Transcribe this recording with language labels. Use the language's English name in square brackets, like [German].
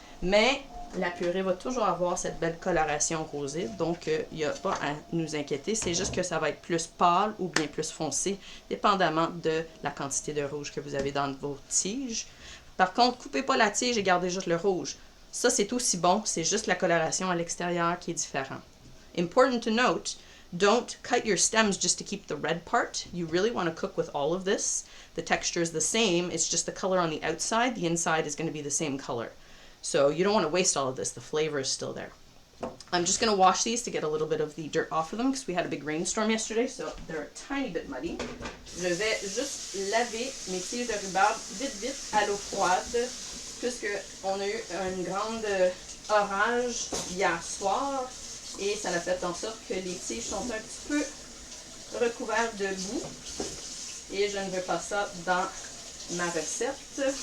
[French] Mais la purée va toujours avoir cette belle coloration rosée, donc il n'y a pas à nous inquiéter, c'est juste que ça va être plus pâle ou bien plus foncé, dépendamment de la quantité de rouge que vous avez dans vos tiges. Par contre, coupez pas la tige et gardez juste le rouge. Ça, c'est aussi bon, c'est juste la coloration à l'extérieur qui est différente. [English] Important to note, don't cut your stems just to keep the red part. You really want to cook with all of this. The texture is the same, it's just the color on the outside. The inside is going to be the same color. So you don't want to waste all of this. The flavor is still there. I'm just going to wash these to get a little bit of the dirt off of them because we had a big rainstorm yesterday, so they're a tiny bit muddy. [French] Je vais juste laver mes tiges de rhubarbe vite à l'eau froide puisque on a eu un grand orage hier soir et ça a fait en sorte que les tiges sont un petit peu recouvertes de boue et je ne veux pas ça dans ma recette.